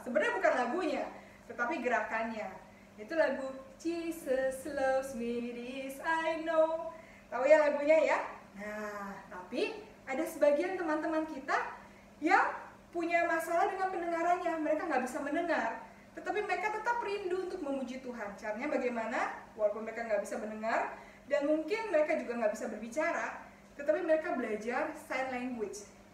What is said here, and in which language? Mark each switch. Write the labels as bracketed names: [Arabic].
[Indonesian] Sebenarnya bukan lagunya, tetapi gerakannya. Itu lagu [English] Jesus loves me, this I know. [Indonesian] Tahu ya lagunya ya? Nah, tapi ada sebagian teman-teman kita yang punya masalah dengan pendengarannya. Mereka nggak bisa mendengar, tetapi mereka tetap rindu untuk memuji Tuhan. Caranya bagaimana? Walaupun mereka nggak bisa mendengar, dan mungkin mereka juga nggak bisa berbicara, tetapi mereka belajar sign language.